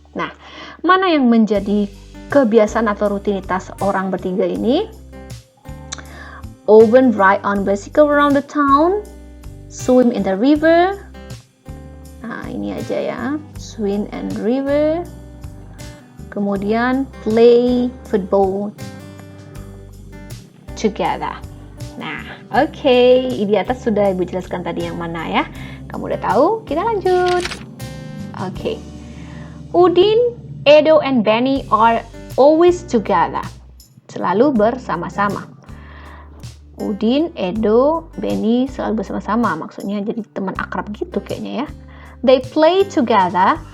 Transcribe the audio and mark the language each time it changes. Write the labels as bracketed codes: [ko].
[id] Nah, mana yang menjadi kebiasaan atau rutinitas orang bertiga ini? [en] Often ride on bicycle around the town, swim in the river. [id] Nah, ini aja ya. [en] Swim and river. [id] Kemudian [en] play football together. [id] Nah, oke. Di atas sudah Ibu jelaskan tadi yang mana ya. Kamu udah tahu? Kita lanjut. Oke. [en] Udin, Edo, and Benny are always together. [id] Selalu bersama-sama. Udin, Edo, Benny selalu bersama-sama. Maksudnya jadi teman akrab gitu kayaknya ya. [en] They play together.